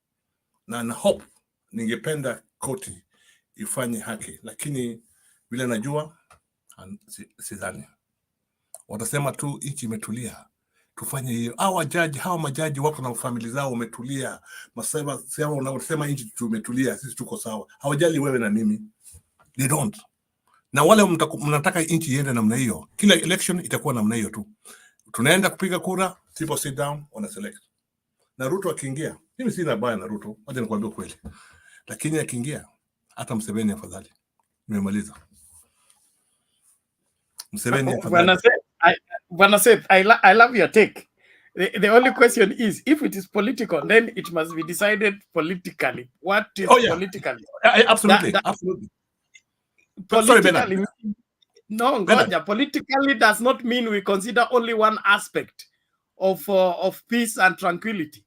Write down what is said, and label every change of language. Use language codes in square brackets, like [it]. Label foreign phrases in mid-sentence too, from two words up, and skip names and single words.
[sw] Na hope, ningependa koti ifanye haki, lakini vile najua sidhani. Watasema tu nchi imetulia, tufanye hiyo. Hawa majaji wako na family zao wametulia. Masema wanasema nchi tumetulia, sisi tuko sawa. Hawajali wewe na mimi. [en] They don't. [sw] Na wale mnataka nchi iende namna hiyo, kila election itakuwa namna hiyo tu. Tunaenda kupiga kura, [en] people sit down, [sw] wana select. Na Ruto akiingia, mimi sina baya na Ruto, wacha nikwambie kweli. Lakini akiingia, hata Museveni afadhali. Nimemaliza. Museveni afadhali. [en] Bwana Seth, I love your take. The only question is, if it is political, then it must be decided politically. What is politically? Absolutely. Sorry, Bernard. [sw] No, Ngoja. [en] Politically does not mean we consider only one aspect of peace and tranquility.